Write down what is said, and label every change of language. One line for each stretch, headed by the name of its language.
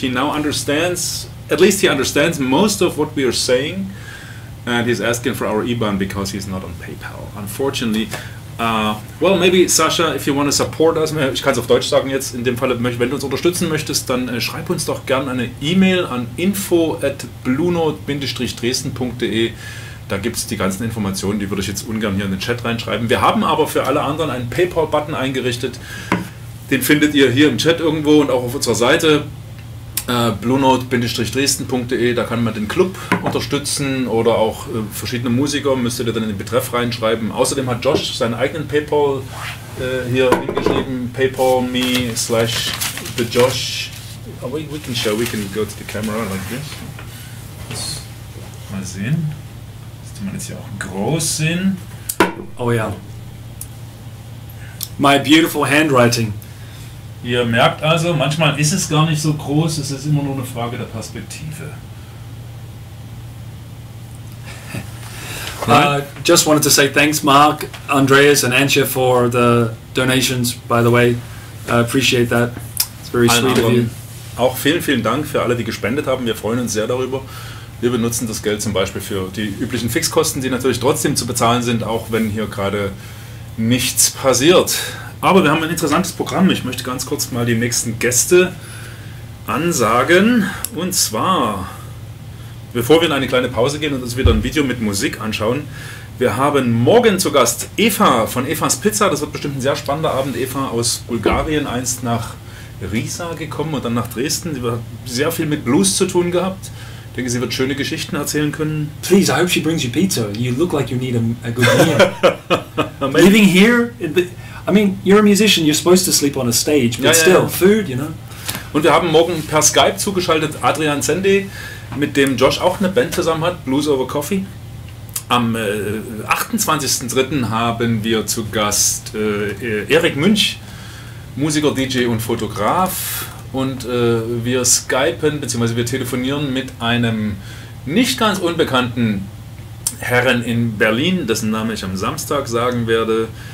English: He now understands, at least he understands most of what we are saying, and he's asking for our IBAN because he's not on PayPal. Unfortunately, well, maybe Sasha, if you want to support us,
German: ich kann es auf Deutsch sagen jetzt, in dem Fall, wenn du uns unterstützen möchtest, dann schreib uns doch gerne eine E-Mail an info@bluenote-dresden.de. Da gibt es die ganzen Informationen, die würde ich jetzt ungern hier in den Chat reinschreiben. Wir haben aber für alle anderen einen PayPal-Button eingerichtet. Den findet ihr hier im Chat irgendwo und auch auf unserer Seite. bluenote-dresden.de, da kann man den Club unterstützen oder auch verschiedene Musiker, müsst ihr dann in den Betreff reinschreiben. Außerdem hat Josh seinen eigenen PayPal hier hingeschrieben, paypal.me/thejosh.
English: We can go to the camera like this.
German: Mal sehen, dass man jetzt hier auch groß sehen. Oh ja.
English: My beautiful handwriting.
German: Ihr merkt also, manchmal ist es gar nicht so groß, es ist immer nur eine Frage der Perspektive.
English: Just wanted to say thanks, Mark, Andreas and Antje for the donations, by the way. I appreciate that. It's very sweet of you.
German: Auch vielen Dank für alle, die gespendet haben. Wir freuen uns sehr darüber. Wir benutzen das Geld zum Beispiel für die üblichen Fixkosten, die natürlich trotzdem zu bezahlen sind, auch wenn hier gerade nichts passiert. Aber wir haben ein interessantes Programm. Ich möchte ganz kurz mal die nächsten Gäste ansagen. Und zwar, bevor wir in eine kleine Pause gehen und uns wieder ein Video mit Musik anschauen, wir haben morgen zu Gast Eva von Evas Pizza. Das wird bestimmt ein sehr spannender Abend. Eva aus Bulgarien, einst nach Riesa gekommen und dann nach Dresden. Sie hat sehr viel mit Blues zu tun gehabt. Ich denke, sie wird schöne Geschichten erzählen können.
English: Please, I hope she brings you pizza. You look like you need a good meal. Living here, I mean, you're a musician, you're supposed to sleep on a stage, but still, food, you know.
German: Und wir haben morgen per Skype zugeschaltet Adrian Zende, mit dem Josh auch eine Band zusammen hat, Blues Over Coffee. Am 28.03. haben wir zu Gast Erik Münch, Musiker, DJ und Fotograf. Und wir skypen bzw. wir telefonieren mit einem nicht ganz unbekannten Herren in Berlin, dessen Name ich am Samstag sagen werde.